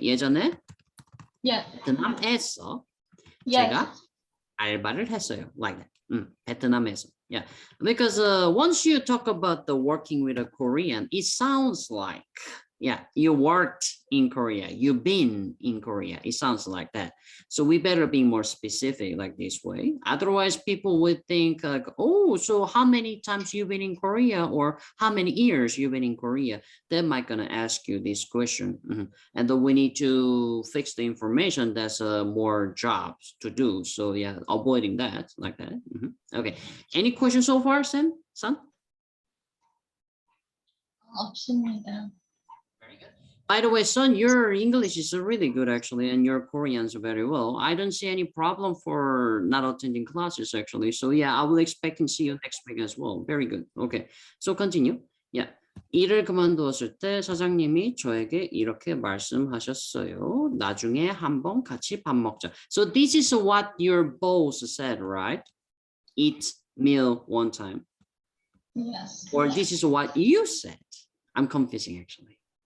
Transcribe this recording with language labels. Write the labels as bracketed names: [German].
[Korean] 예전에 베트남에서 제가 알바를 했어요. [English] Like that. 베트남에서. Yeah. Because once you talk about the working with a Korean, it sounds like Yeah, you worked in Korea. You've been in Korea. It sounds like that. So we better be more specific like this way. Otherwise, people would think like, oh, so how many times you've been in Korea or how many years you've been in Korea? They might gonna ask you this question. And then we need to fix the information. That's more jobs to do. So yeah, avoiding that like that. Okay. Any questions so far, Sam? Son? [Korean] 없습니다. [English] Very good. By the way, son, your English is really good actually, and your Korean's very well. I don't see any problem for not attending classes actually. So yeah, I will expect and see you next week as well. Very good. Okay, so continue. Yeah. [Korean] 일을 그만두었을 때 사장님이 저에게 이렇게 말씀하셨어요. 나중에 한번 같이 밥 먹자. [English] So this is what your boss said, right? Eat meal one time. Yes. Or this is what you said. I'm confusing actually.